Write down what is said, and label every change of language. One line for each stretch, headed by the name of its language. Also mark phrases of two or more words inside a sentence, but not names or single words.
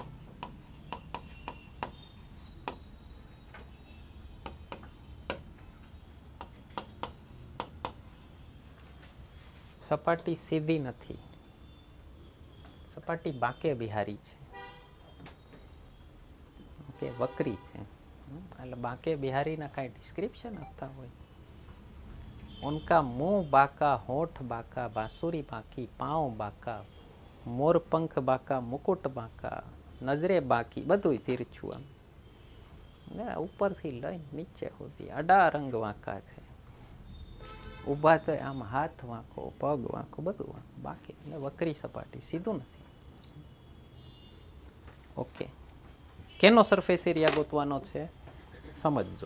Gujarati: સપાટી સીધી નથી, સપાટી બાકે બિહારી છે, ઓકે, વક્રી છે. એટલે બાકે બિહારીના કાંઈ ડિસ્ક્રિપ્શન આપતા હોય,
Hindi: उनका मुंह बाका, होठ बाका, बांसुरी बाकी, पाँव बाका, मोर पंख बाका, मुकुट बाका, नजरे बाकी,
Gujarati: બધું તીરછું આમ ને ઉપરથી લઈને નીચે સુધી અડા રંગ વાંકા છે. ઊભા તો આમ હાથ વાંકો, પગ વાંકો, બધું વાંકો, બાકી એટલે વક્રી સપાટી, સીધું નથી. ઓકે, કેનો
English: surface area
Gujarati: ગોતવાનો છે સમજજો.